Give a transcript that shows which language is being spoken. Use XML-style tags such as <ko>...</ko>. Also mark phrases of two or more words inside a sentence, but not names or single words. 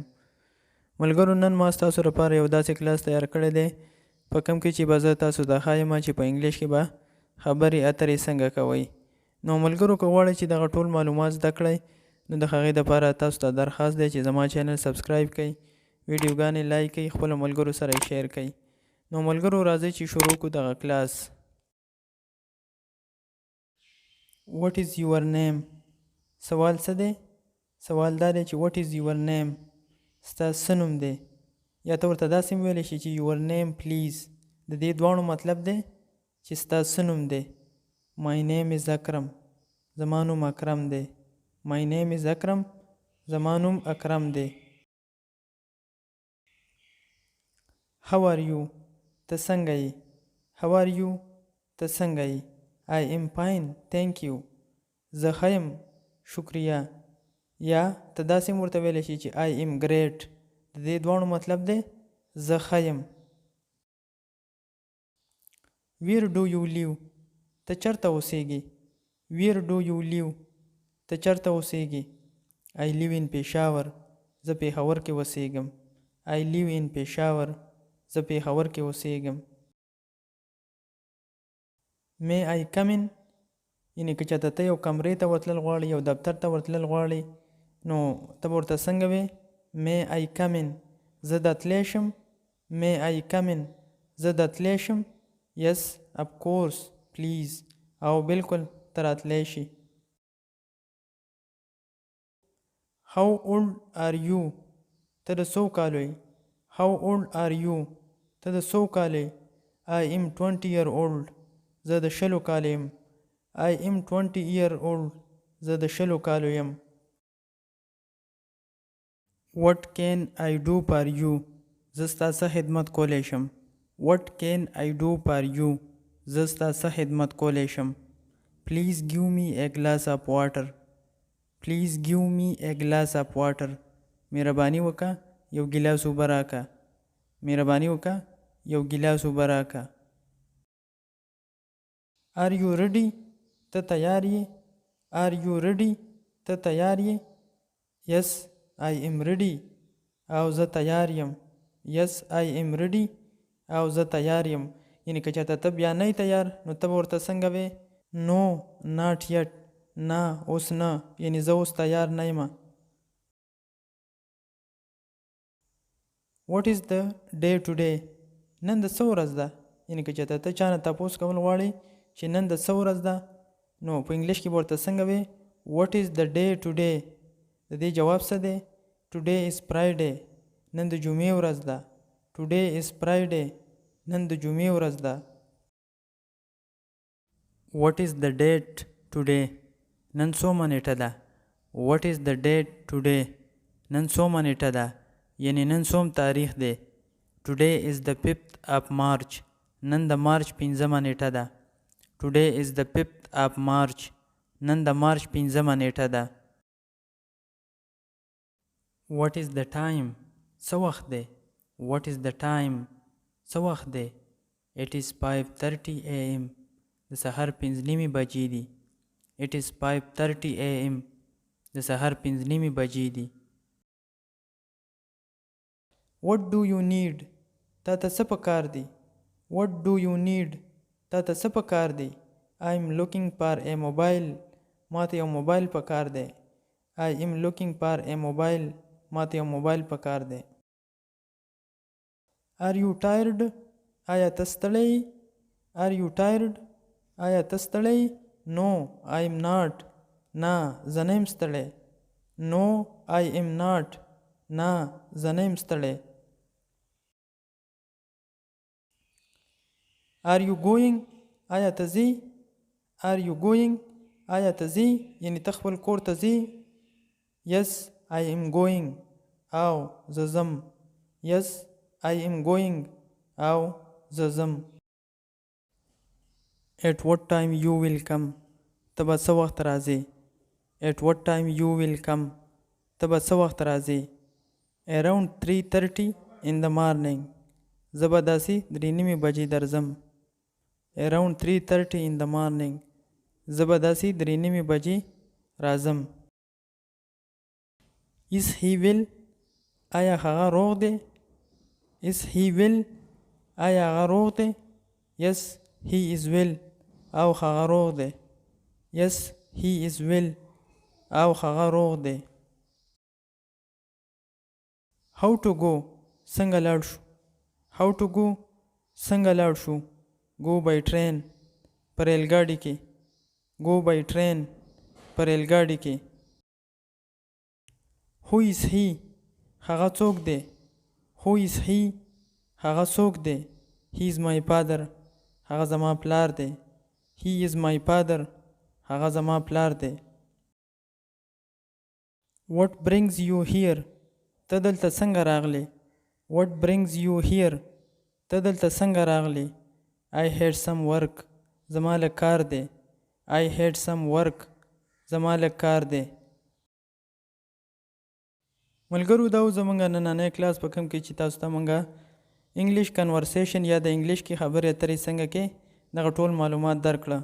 <ps>ملګرو، نن ما تاسو لپاره یو داسې کلاس تیار کړی دی په کوم کې چې به زه تاسو ته ښایم چې په انګلیش کې به خبرې اترې څنګه کوئ. نو ملګرو، که غواړئ چې دغه ټول معلومات زده کړئ نو د هغې دپاره تاسو ته درخواست دی چې زما چینل سبسکرایب کړئ، ویډیوګانې لایک کړئ، خپلو ملګرو سره یې شیر کړئ. نو ملګرو، راځئ چې شروع کړو دغه کلاس.</ps> <en>What is your name؟</en> <ps>سوال څه دی؟ سوال دا دی چې</ps> <en>what is your name؟</en> <ps>ستا څه نوم دی؟ یا ته ورته داسې هم ویلی شي چې</ps> <en>your name please.</en> <ps>د دې دواړو مطلب دی چې ستا څه نوم دی.</ps> <en>My name is</en> <ps>اکرم. زما نوم اکرم دی.</ps> <en>My name is</en> <ps>اکرم. زما نوم اکرم دی.</ps> <en>How are you؟</en> <ps>ته څنګه یې؟</ps> <en>How are you؟</en> <ps>ته څنګه یې؟</ps> <en>I am fine, thank you.</en> <ps>زه ښه یم، شکریه. یا ته داسې هم ورته ویلی شي چې</ps> <en>I am great.</en> <ps>د دې دواړو مطلب دی زه ښه یم.</ps> <en>Where do you live؟</en> <ps>ته چېرته اوسیږې؟</ps> <en>Where do you live؟</en> <ps>ته چېرته اوسیږې؟</ps> <en>I live in پېښور.</en> <ps>زه پېښور کې اوسیږم.</ps> <en>I live in پېښور.</en> <ps>زه پېښور کې اوسیږم.</ps> <en>May I come in؟</en> <ps>یعنې که چېرته ته یو کمرې ته ورتلل غواړې، یو دفتر ته ورتلل غواړې، نو ته به ورته څنګه وې؟</ps> <en>May I come in؟</en> <ps>زه درتلی شم.</ps> <en>May I come in؟</en> <ps>زه درتلی شم.</ps> <en>Yes, of course, please.</en> <ps>او بالکل ته راتلی شي.</ps> <en>How old are you؟</en> <ps>ته د څو کالو یې؟</ps> <en>How old are you؟</en> <ps>ته د څو کالو یې؟</ps> <en>I am 20 year old.</en> <ps>زه د 20 کالو یم.</ps> <en>I am 20 year old.</en> <ps>زه د 20 کالو یم.</ps> <en>What can I do for you؟</en> <ps>زه ستا څه خدمت کولی شم.</ps> <en>What can I do for you؟</en> <ps>زه ستا څه خدمت کولی شم.</ps> <en>Please give me a glass of water. Please give me a glass of water.</en> <ps>مهرباني وکړه یو ګیلاس اوبه راکړه. مهرباني وکړه یو ګیلاس اوبه راکړه.</ps> <en>Are you ready؟</en> <ps>ته تیار یې؟</ps> <en>Are you ready؟</en> <ps>ته تیار یې؟</ps> <en>Yes, I am ready.</en> <ps>او زه تیار یم.</ps> <en>Yes, I am ready.</en> <ps>او زه تیار یم. یعنې که چېرته ته بیا نه یې تیار نو ته به ورته څنګه وې؟</ps> <en>No, not yet.</en> <ps>نه، اوس نه. یعنې زه اوس تیار نه یم.</ps> <en>What is the day today؟</en> <ps>نن د څه ورځ ده؟ یعنې که چېرته ته چا نه تپوس کول غواړې چې نن د څه ورځ ده، نو په انګلیش کې به ورته څنګه وې؟</ps> <en>What is the day today؟</en> <ps>د دې جواب څه دی؟</ps> <en>Today is Friday.</en> <ps>نن د جمعې ورځ ده.</ps> <en>Today is Friday.</en> <ps>نن د جمعې ورځ ده.</ps> <en>What is the date today؟</en> <ps>نن څومه نیټه ده؟</ps> <en>What is the date today؟</en> <ps>نن څومه نیټه ده؟ یعنې نن څوم تاریخ دی.</ps> <en>Today is the 5th of March.</en> <ps>نن د مارچ 5مه نیټه ده.</ps> <en>Today is the 5th of March.</en> <ps>نن د مارچ 5مه نیټه ده.</ps> <en>What is the time؟</en> <ps>څه وخت دی؟</ps> <en>What is the time؟</en> <ps>څه وخت دی؟</ps> <en>It is 5:30 am.</en> <ps>د سهار 5:30 بجې دي.</ps> <en>It is 5:30 am.</en> <ps>د سهار 5:30 بجې دي.</ps> <en>What do you need؟</en> <ps>تا ته څه پکار دی؟</ps> <en>What do you need؟</en> <ps>تا ته څه پکار دی؟</ps> <en>I am looking for a mobile.</en> <ps>ما ته یو موبایل پکار دی.</ps> <en>I am looking for a mobile.</en> <ps>ما ته یو موبایل پکار دی.</ps> <en>Are you tired؟</en> <ps>آیا ته ستړی؟</ps> <en>Are you tired؟</en> <ps>آیا ته ستړی؟</ps> <en>No, I am not.</en> <ps>نه، زه نه یم ستړی.</ps> <en>No, I am not.</en> <ps>نه، زه نه یم ستړی.</ps> <en>Are you going؟</en> <ps>آیا ته ځې؟</ps> <en>Are you going؟</en> <ps>آیا ته ځې؟ یعنې ته خپل کور ته ځې؟</ps> <en>Yes, I am going.</en> <ps>او زه ځم.</ps> <en>Yes, I am going.</en> <ps>او زه ځم.</ps> <en>At what time you will come؟</en> <ps>ته به څه وخت راځې؟</ps> <en>At what time you will come؟</en> <ps>ته به څه وخت راځې؟</ps> <en>Around 3:30 in the morning.</en> <ps>زه به داسې 3:30 بجې درځم.</ps> <en>Around 3:30 in the morning.</en> <ps>زه به داسې 3:30 بجې راځم.</ps> <en>Is he well؟</en> <ps>آیا هغه روغ دی؟</ps> <en>Is he well؟</en> <ps>آیا هغه روغ دی؟</ps> <en>Yes, he is well.</en> <ps>او هغه روغ دی.</ps> <en>Yes, he is well.</en> <ps>او هغه روغ دی.</ps> <en>How to go؟</en> <ps>څنګه لاړ شو؟</ps> <en>How to go؟</en> <ps>څنګه لاړ شو؟</ps> <en>Go by train.</en> <ps>پر ریلګاډي کې.</ps> <en>Go by train.</en> <ps>پر ریلګاډي کې.</ps> <en>Who is he؟</en> <ps>هغه څوک دی؟</ps> <en>Who is he؟</en> <ps>هغه څوک دی؟</ps> <en>He is my father.</en> <ps>هغه زما پلار دی.</ps> <en>He is my father.</en> <ps>هغه زما پلار دی.</ps> <en>What brings you here؟</en> <ps>ته دلته څنګه راغلی؟</ps> <en>What brings you here؟</en> <ps>ته دلته څنګه راغلی؟</ps> <en>I had some work.</en> <ps>زما لږ کار دی. I had some work. زما لږ کار دی. ملګرو دا زمونږ نننی کلاس په کوم کې چې تاسو ته مونږه</ps> <en>English conversation</en> <ps>یا د انګلیش کې خبرې اترې څنګه کې دغه ټول معلومات درکړه.</ps>